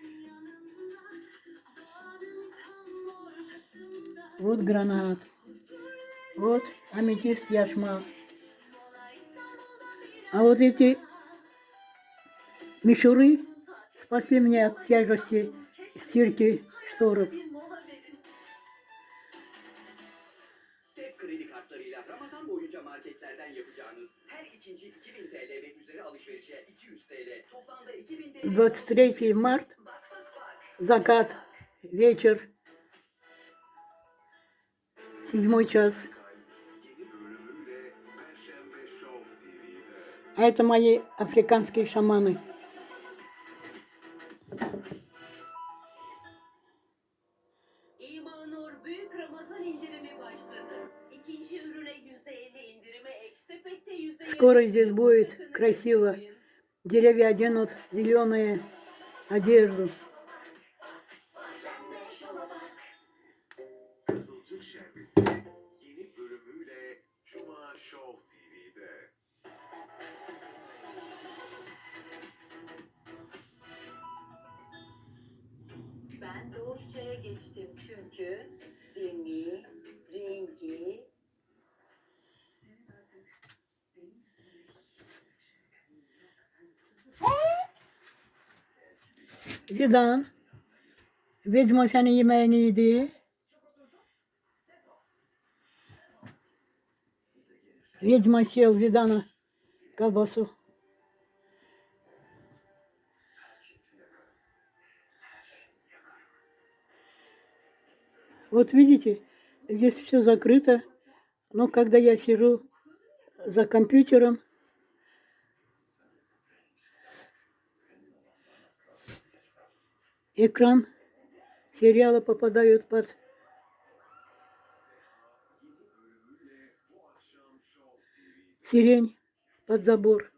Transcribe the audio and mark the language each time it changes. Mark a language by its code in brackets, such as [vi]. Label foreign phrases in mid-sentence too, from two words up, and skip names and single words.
[ru] Вот гранат. Вот аметист яшма. А вот эти мишуры спасли меня от тяжести стирки шторов. [tr] Tek kredi kartlarıyla Ramazan boyunca marketlerden yapacağınız her ikinci 2000 TL ve üzeri alışverişe 200 TL. Toplamda 2000 TL. [ru] 23 март, закат, вечер, 7 час. А это мои африканские шаманы. [tr] İmanur büyük Ramazan indirimi başladı. İkinci ürüne %50 indirime ek sepette %20. [ru] Скоро здесь будет красиво. Деревья оденут зеленые одежду. [tr] Kızılcık Şerbeti yeni bölümüyle Cuma Show TV'de. Ben Doğuşça'ya geçtim çünkü dini, rengi, Zidane, Vedma senin yemeğini yedi. [ru] Ведьма съел Зидана колбасу. Вот видите, здесь все закрыто, но когда я сижу за компьютером, экран сериала попадает под сирень, под забор.